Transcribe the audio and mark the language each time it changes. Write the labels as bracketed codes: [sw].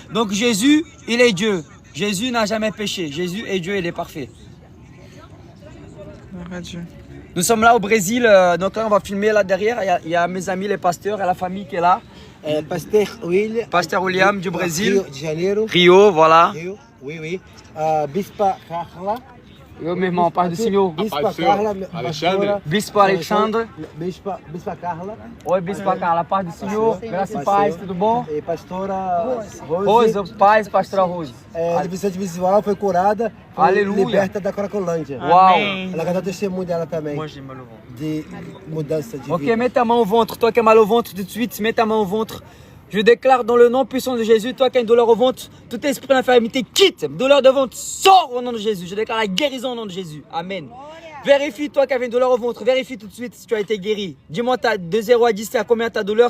[fr] Donc Jésus, il est Dieu. Jésus n'a jamais péché. Jésus est Dieu, il est parfait. Nous sommes là au Brésil, donc là on va filmer là derrière. Il y a mes amis les pasteurs et la famille qui est là. Pasteur William du Brésil. Rio de Janeiro. Rio, voilà. Rio, oui, oui. Bispa Carla. [pt] Eu, meu irmão, paz do Senhor. Bispa Carla. Alexandre. Bispo Alexandre. Bispa Carla. Oi, Bispo Carla, paz do Senhor. Graça e paz, tudo bom? E pastora Rose, paz, pastora Rose. Deficiente visual, foi curada. Foi Aleluia. liberta da Cracolândia. Uau. Ela vai dar testemunho dela também. De mudança de vida. [fr] Ok, mets ta main au ventre. Toi qui as mal au ventre tout de suite, mets ta main au ventre. Je déclare dans le nom puissant de Jésus, toi qui as une douleur au ventre, tout esprit d'infirmité quitte. Douleur de ventre, sors au nom de Jésus. Je déclare la guérison au nom de Jésus. Amen. Vérifie, toi qui avais une douleur au ventre, vérifie tout de suite si tu as été guéri. Dis-moi de 0 à 10, c'est à combien ta douleur?